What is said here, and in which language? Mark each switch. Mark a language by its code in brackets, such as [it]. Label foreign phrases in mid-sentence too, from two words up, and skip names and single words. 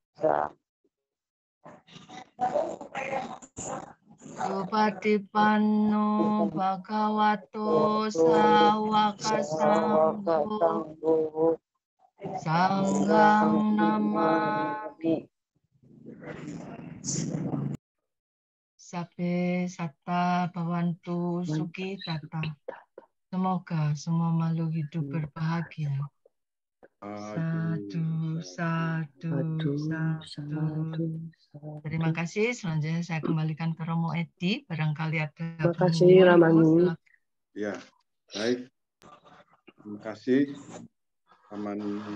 [pi] Supatipanno bhagavato sawaka sangho sanghang namami. Sabbe satta bhavantu sukhi tata. [id] Semoga semua makhluk hidup berbahagia. [pi] Sadu, sadu, sadu. [id] Terima kasih. Selanjutnya saya kembalikan ke Romo Edi. Barangkali ada. Terima kasih, Ramani. Ya, baik. Terima kasih, Ramani.